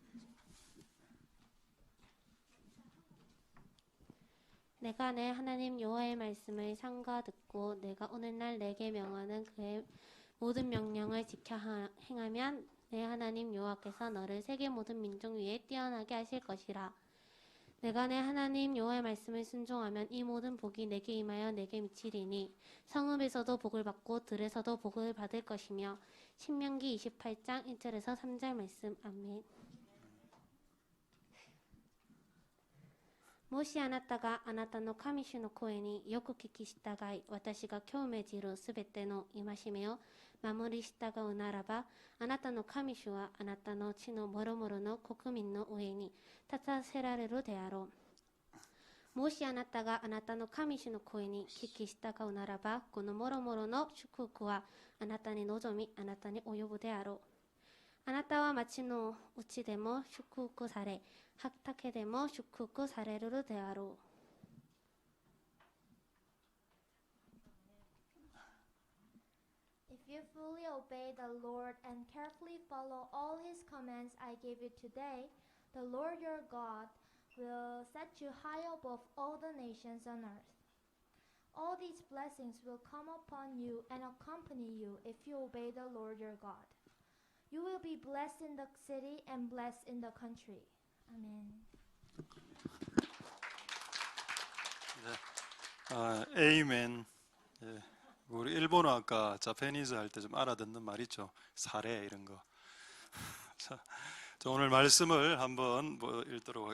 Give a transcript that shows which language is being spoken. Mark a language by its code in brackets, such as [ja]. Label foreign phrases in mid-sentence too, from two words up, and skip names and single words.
[ko] 내가 내 하나님 여호와의 말씀을 삼가 듣고 내가 오늘날 내게 명하는 그의 모든 명령을 지켜 행하면 내 하나님 여호와께서 너를 세계 모든 민족 위에 뛰어나게 하실 것이라. 내가 내 하나님 여호와의 말씀을 순종하면 이 모든 복이 내게 임하여 내게 미치리니 성읍에서도 복을 받고 들에서도 복을 받을 것이며. 신명기 28장 1절에서 3절 말씀. 아멘. [ja] もしあなたがあなたの神主の声によく聞き従い、私が今日命じるすべての戒めを守り従うならば、あなたの神主はあなたの地のもろもろの国民の上に立たせられるであろう。もしあなたがあなたの神主の声に聞き従うならば、このもろもろの祝福はあなたに望み、あなたに及ぶであろう。あなたは町のうちでも祝福され、畑でも祝福されるであろう。 [en] If you fully obey the Lord and carefully follow all His commands I gave you today, the Lord your God will set you high above all the nations on earth. All these blessings will come upon you and accompany you if you obey the Lord your God. You will be blessed in the city and blessed in the country. Amen. [ko] 에이멘. 예. 우리 일본어 아까 자페니즈 할 때 좀 알아듣는 말 있죠. 사례 이런 거. 자, 오늘 말씀을 한번 읽도록.